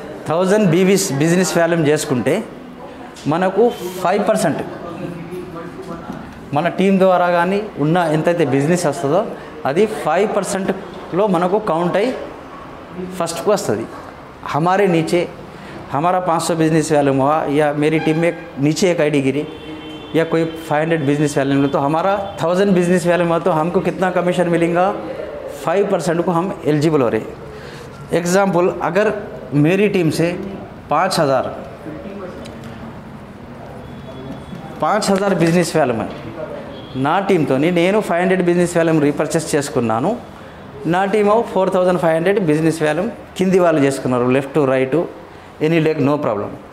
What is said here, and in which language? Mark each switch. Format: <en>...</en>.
<te>1000 బీబీస్ business volume చేసుకుంటే మనకు 5% మన టీం ద్వారా కానీ ఉన్న ఎంతైతే బిజినెస్ వస్తుందో అది 5%లో మనకు కౌంట్ అయ్యి ఫస్ట్కు వస్తుంది.</te> <hi>हमारे नीचे हमारा 500 बिजनेस वैल्यूम हुआ या मेरी टीम में नीचे एक आईडी गिरी या कोई 500 बिजनेस वैल्यूम, तो हमारा 1000 बिजनेस वैल्यूम हुआ तो हमको कितना कमीशन मिलेगा, 5% को हम एलिजिबल हो रहे. एग्जाम्पल, अगर मेरी टीम से</hi> <te>5000 బిజినెస్ వాల్యూమ్ నా టీంతో నేను 500 బిజినెస్ వాల్యూమ్ రీపర్చేస్ చేసుకున్నాను. నా టీమ్ 4500 బిజినెస్ వాల్యూమ్ కింది వాళ్ళు చేసుకున్నారు,</te> <en>Left right any leg no problem.</en>